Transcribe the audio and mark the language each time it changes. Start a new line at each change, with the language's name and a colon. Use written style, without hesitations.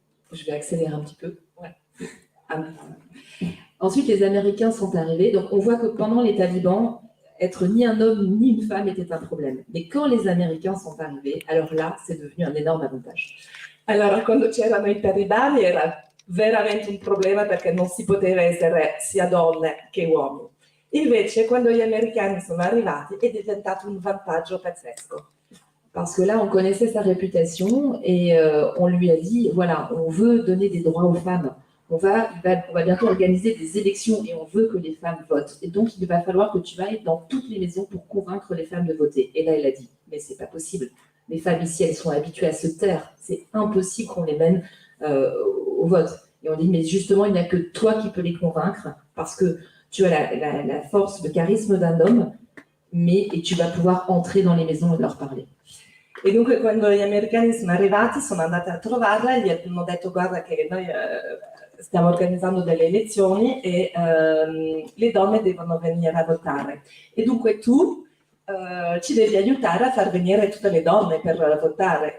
French: Je vais accélérer un petit peu. Ouais. Ensuite, les Américains sont arrivés. Donc, on voit que pendant les talibans, être ni un homme ni une femme était un problème. Mais quand les Américains sont arrivés, alors là, c'est devenu un énorme avantage.
Italian: Allora, quando c'erano i talibani era veramente un problema perché non si poteva essere sia donne che uomini. Invece, quando gli americani sono arrivati, è diventato un vantaggio pazzesco.
French: Parce que là, on connaissait sa réputation et on lui a dit, voilà, on veut donner des droits aux femmes. On va bientôt organiser des élections et on veut que les femmes votent. Et donc, il va falloir que tu ailles dans toutes les maisons pour convaincre les femmes de voter. Et là, elle a dit, mais c'est pas possible. Les femmes ici, elles sont habituées à se taire. C'est impossible qu'on les mène au vote. Et on dit, mais justement, il n'y a que toi qui peux les convaincre parce que tu as la force, le charisme d'un homme, et tu vas pouvoir entrer dans les maisons et leur parler.
Italian: E dunque quando gli americani sono arrivati sono andati a trovarla e gli hanno detto guarda che noi stiamo organizzando delle elezioni e le donne devono venire a votare. E dunque tu ci devi aiutare a far venire tutte le donne per votare.